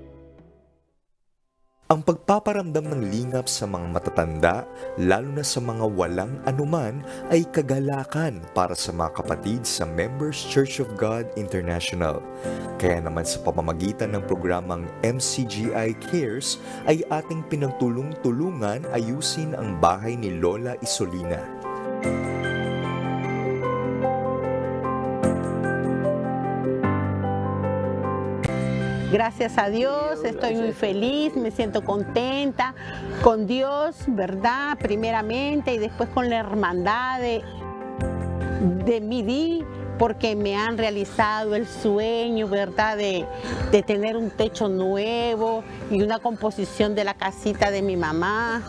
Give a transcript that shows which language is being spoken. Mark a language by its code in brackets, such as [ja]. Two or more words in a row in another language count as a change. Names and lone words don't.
[tl] Ang pagpaparamdam ng lingap sa mga matatanda, lalo na sa mga walang anuman, ay kagalakan para sa mga kapatid sa Members Church of God International. Kaya naman sa pamamagitan ng programang MCGI Cares ay ating pinagtulong-tulungan ayusin ang bahay ni Lola Isolina. [es] Gracias a Dios, estoy muy feliz, me siento contenta con Dios, ¿verdad? Primeramente y después con la hermandad de Midi, porque me han realizado el sueño, ¿verdad?, de tener un techo nuevo y una composición de la casita de mi mamá.